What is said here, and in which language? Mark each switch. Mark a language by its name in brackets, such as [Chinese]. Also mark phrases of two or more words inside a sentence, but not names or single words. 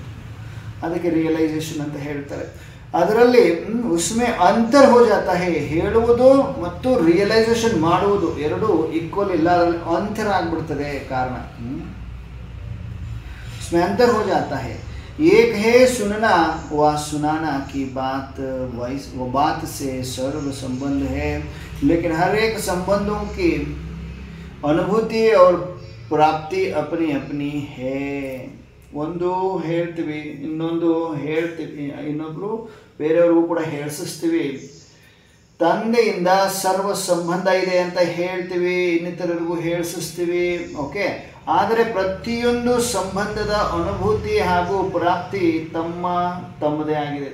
[Kannada] ಅದಕ್ಕೆ ರಿಯಲೈಸೇಷನ್ ಅಂತ ಹೇಳ್ತಾರೆ. ಅದರಲ್ಲಿ [Hindi] उसमें अंतर हो जाता है. [Kannada] ಹೇಳುವುದು ಮತ್ತು ರಿಯಲೈಸೇಷನ್ ಮಾಡುವುದು ಎರಡೂ ಈಕ್ವಲ್ ಇಲ್ಲ, ಅದರಲ್ಲಿ ಅಂತರ ಆಗ್ಬಿಡ್ತದೆ. [Hindi] कारण उसमें अंतर हो जाता है. एक है सुनना व सुनाना की बात, वो बात से सर्व संबंध है, लेकिन हर एक संबंधों की अनुभूति और प्राप्ति अपनी अपनी है. [Kannada] ಒಂದು ಹೇಳ್ತೀವಿ, ಇನ್ನೊಂದು ಹೇಳ್ತೀವಿ, ಇನ್ನೊಬ್ರು ಬೇರೆಯವ್ರಿಗೂ ಕೂಡ ಹೇಳಿಸ್ತೀವಿ. ತಂದೆಯಿಂದ ಸರ್ವ ಸಂಬಂಧ ಇದೆ ಅಂತ ಹೇಳ್ತೀವಿ, ಇನ್ನಿತರರಿಗೂ ಹೇಳಿಸ್ತೀವಿ. ಓಕೆ, ಆದರೆ ಪ್ರತಿಯೊಂದು ಸಂಬಂಧದ ಅನುಭೂತಿ ಹಾಗೂ ಪ್ರಾಪ್ತಿ ತಮ್ಮದೇ ಆಗಿದೆ.